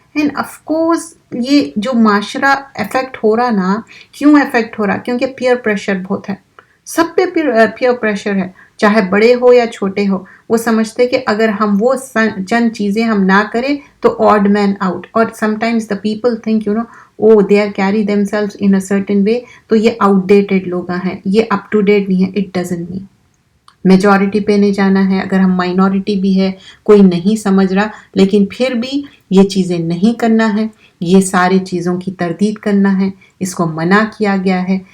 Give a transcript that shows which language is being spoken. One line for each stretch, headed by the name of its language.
Urdu: And of course یہ جو معاشرہ افیکٹ ہو رہا نا، کیوں افیکٹ ہو رہا؟ کیونکہ پیئر پریشر بہت ہے، سب پہ پیئر پریشر ہے، چاہے بڑے ہو یا چھوٹے ہو. وہ سمجھتے کہ اگر ہم وہ چند چیزیں ہم نہ کریں تو
English: Odd man out. اور some times the people think they are carry themselves in a certain way.
Urdu: تو یہ آؤٹ ڈیٹڈ لوگ ہیں، یہ اپ ٹو ڈیٹ نہیں ہے.
English: it doesn't mean
Urdu: میجورٹی پہ نہیں جانا ہے. اگر ہم مائنورٹی بھی ہے، کوئی نہیں سمجھ رہا، لیکن پھر بھی یہ چیزیں نہیں کرنا ہے، یہ ساری چیزوں کی تردید کرنا ہے، اس کو منع کیا گیا ہے.